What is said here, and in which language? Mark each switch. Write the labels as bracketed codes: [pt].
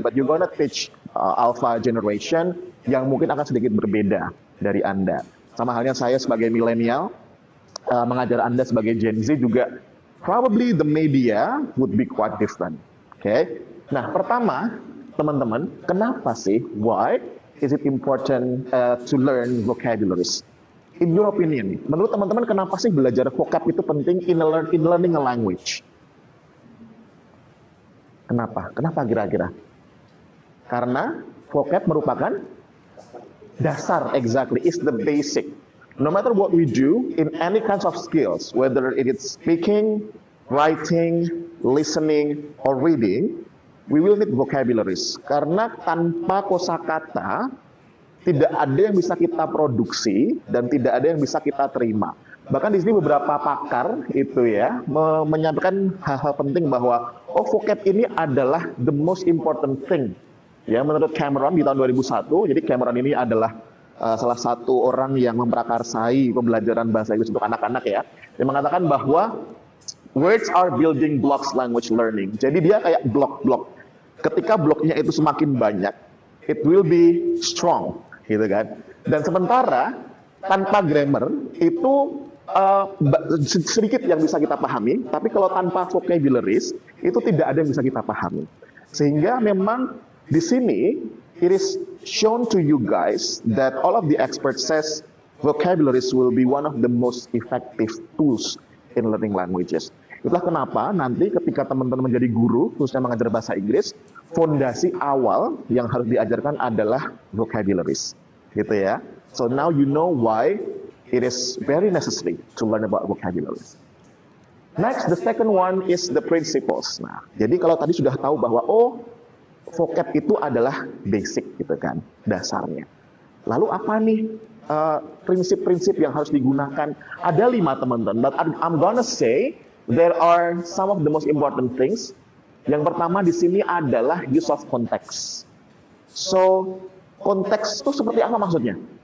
[en] But you're gonna teach Alpha generation [id] yang mungkin akan sedikit berbeda dari Anda. Sama halnya saya sebagai milenial, mengajar Anda sebagai Gen Z juga, [en] probably the media would be quite different. [id] Okay? Nah, pertama, teman-teman, kenapa sih? [en] Why is it important to learn vocabularies? In your opinion, [id] menurut teman-teman, kenapa sih belajar vocab itu penting [en] in learning a language? [id] Kenapa? Kenapa kira-kira? Karena vocab merupakan dasar, [en] exactly, is the basic. No matter what we do in any kinds of skills, whether it is speaking, writing, listening, or reading, we will need vocabularies. [id] Karena tanpa kosakata, tidak ada yang bisa kita produksi dan tidak ada yang bisa kita terima. Bahkan di sini beberapa pakar itu ya menyampaikan hal-hal penting bahwa vocab ini adalah [en] the most important thing. [id] Ya, menurut Cameron di tahun 2001, jadi Cameron ini adalah salah satu orang yang memprakarsai pembelajaran bahasa Inggris untuk anak-anak ya. Dia mengatakan bahwa [en] words are building blocks language learning. [id] Jadi dia kayak blok-blok. Ketika bloknya itu semakin banyak, [en] it will be strong, [id] gitu kan. Dan sementara tanpa grammar itu sedikit yang bisa kita pahami, tapi kalau tanpa vocabularies itu tidak ada yang bisa kita pahami. Sehingga memang di sini [en] it is shown to you guys that all of the experts says vocabularies will be one of the most effective tools in learning languages. [id] Itulah kenapa nanti ketika teman-teman menjadi guru, khususnya mengajar bahasa Inggris, fondasi awal yang harus diajarkan adalah vocabularies, gitu ya. [en] So now you know why it is very necessary to learn about vocabularies. Next, the second one is the principles. [id] Nah, jadi kalau tadi sudah tahu bahwa vocab itu adalah basic, gitu kan, dasarnya. Lalu apa nih prinsip-prinsip yang harus digunakan? Ada 5 teman-teman, [en] but I'm gonna say there are some of the most important things. [id] Yang pertama di sini adalah [en] use of context. [id] So, konteks itu seperti apa maksudnya?